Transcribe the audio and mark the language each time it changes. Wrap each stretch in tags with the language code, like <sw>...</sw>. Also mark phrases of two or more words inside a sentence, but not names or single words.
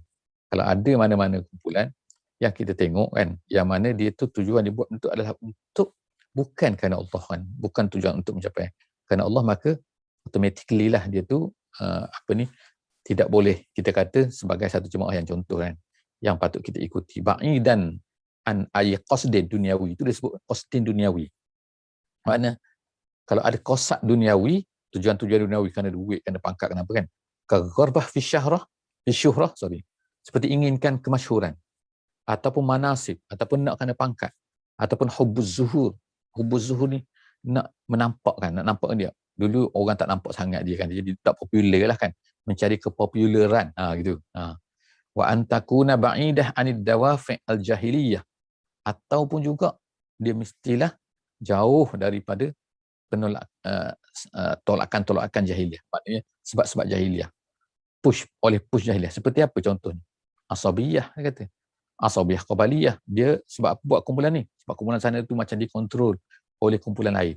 <ms>Kalau ada mana-mana kumpulan yang kita tengok kan, yang mana dia tu tujuan dibuat untuk adalah untuk bukan kerana Allah kan, bukan tujuan untuk mencapai kerana Allah, maka automatically lah dia tu tidak boleh kita kata sebagai satu jemaah yang contoh kan, yang patut kita ikuti.</ms> <ar>بعيدا عن قصد دنيوي, itu disebut قصد دنيوي.</ar> <ms>Makna kalau ada</ms> <ar>قصد دنيوي,</ar> <ms>tujuan-tujuan duniawi, kerana duit, kerana pangkat, kenapa kan,</ms> <ar>كرغبة في شهرة,</ar> <ms>seperti inginkan kemasyhuran, ataupun manasib, ataupun nak kerana pangkat, ataupun</ms> <ar>حب الظهور</ar> <ms>ni nak menampakkan, nak nampak dia. Dulu orang tak nampak sangat dia kan, jadi tak popular lah kan, mencari kepopularan gitu.</ms> <ar>وأن تكون بعيدة عن الدوافع الجاهلية,</ar> <ms>ataupun juga dia mestilah jauh daripada tolakan jahiliyah, maknanya sebab-sebab jahiliyah, push jahiliyah. Seperti apa contohnya? Asabiyah, dia kata</ms> <ar>عصبية قبلية,</ar> <ms>dia sebab buat kumpulan ni, sebab kumpulan sana tu macam dikontrol oleh kumpulan lain.</ms>